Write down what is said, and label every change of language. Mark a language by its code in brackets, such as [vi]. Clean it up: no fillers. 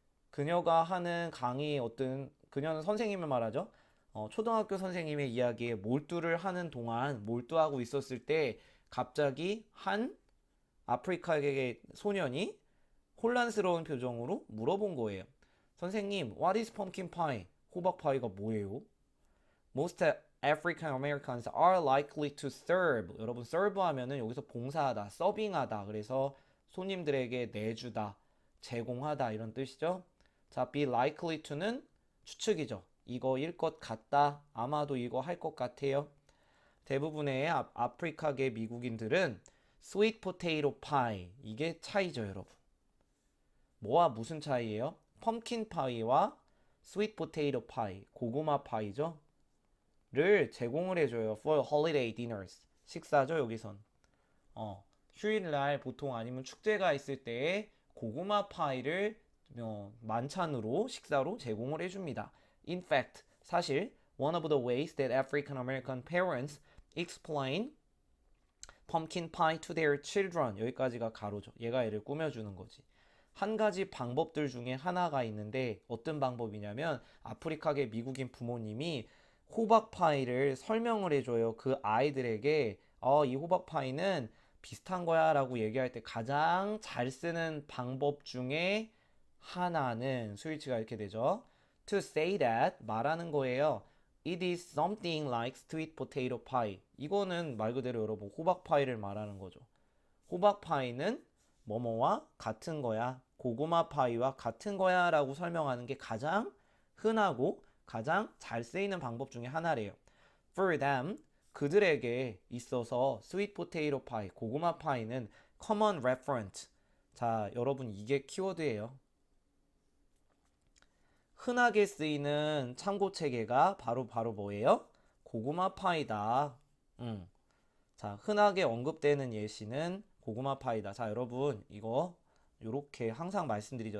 [ko] 그녀가 하는 그녀는 선생님을 말하죠. 초등학교 선생님의 이야기에 몰두를 하는 동안 몰두하고 있었을 때 갑자기 한 아프리카계 소년이 혼란스러운 표정으로 물어본 거예요. 선생님, [en] what is pumpkin pie? [ko] 호박 파이가 뭐예요? [en] Most African Americans are likely to serve. [ko] 여러분, serve 하면은 여기서 봉사하다, 서빙하다. 그래서 손님들에게 내주다, 제공하다 이런 뜻이죠. 자, be likely to는 추측이죠. 이거일 것 같다. 아마도 이거 할 것 같아요. 대부분의 아프리카계 미국인들은 [en] sweet potato pie. [ko] 이게 차이죠, 여러분. 뭐와 무슨 차이예요? 펌킨 파이와 [en] sweet potato pie, [ko] 고구마 파이죠. 를 제공을 해줘요. [en] for holiday dinners. [ko] 식사죠, 여기선. 휴일날 보통 아니면 축제가 있을 때 고구마 파이를 만찬으로 식사로 제공을 해줍니다. [en] In fact, [ko] 사실 [en] one of the ways that African American parents explain pumpkin pie to their children. [ko] 여기까지가 가로죠. 얘가 얘를 꾸며주는 거지. 한 가지 방법들 중에 하나가 있는데 어떤 방법이냐면 아프리카계 미국인 부모님이 호박 파이를 설명을 해줘요. 그 아이들에게 이 호박 파이는 비슷한 거야 라고 얘기할 때 가장 잘 쓰는 방법 중에 하나는 스위치가 이렇게 되죠. [en] To say that [ko] 말하는 거예요. [en] It is something like sweet potato pie. [ko] 이거는 말 그대로 여러분 호박 파이를 말하는 거죠. 호박 파이는 뭐뭐와 같은 거야. 고구마 파이와 같은 거야 라고 설명하는 게 가장 흔하고 가장 잘 쓰이는 방법 중에 하나래요. [en] For them, [ko] 그들에게 있어서 [en] sweet potato pie, [ko] 고구마 파이는 [en] common reference. [ko] 자, 여러분 이게 키워드예요. 흔하게 쓰이는 참고 체계가 바로 뭐예요? 고구마 파이다. 자, 흔하게 언급되는 예시는 고구마 파이다. 자, 여러분 이거 요렇게 항상 말씀드리죠.